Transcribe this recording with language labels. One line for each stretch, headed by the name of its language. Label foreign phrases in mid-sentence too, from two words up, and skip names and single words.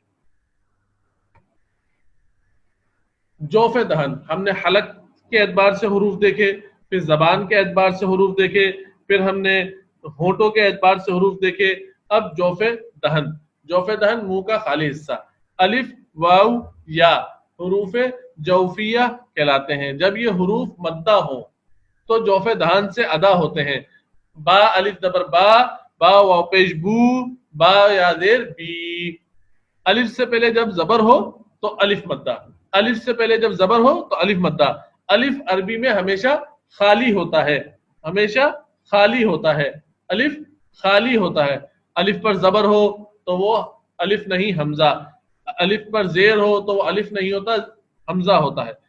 Urdu: جوف دہن ہم نے حلق کے اعتبار سے حروف دیکھے، پھر زبان کے اعتبار سے حروف دیکھے، پھر ہم نے ہونٹوں کے اعتبار سے حروف دیکھے. اب جوف دہن، جوف دہن منہ کا خالی حصہ. الف واو یا حروف جوفیہ کہلاتے ہیں. جب یہ حروف مدہ ہوں تو جوف دہن سے ادا ہوتے ہیں. با الف زبر با، با واو پیش بو، با یا زیر بی. الف سے پہلے جب زبر ہو تو الف مدہ، الف سے پہلے جب زبر ہو تو الف مدہ. الف عربی میں ہمیشہ خالی ہوتا ہے، ہمیشہ خالی ہوتا ہے. الف خالی ہوتا ہے. الف پر زبر ہو تو وہ الف نہیں حمزہ، الف پر زیر ہو تو وہ الف نہیں ہوتا حمزہ ہوتا ہے.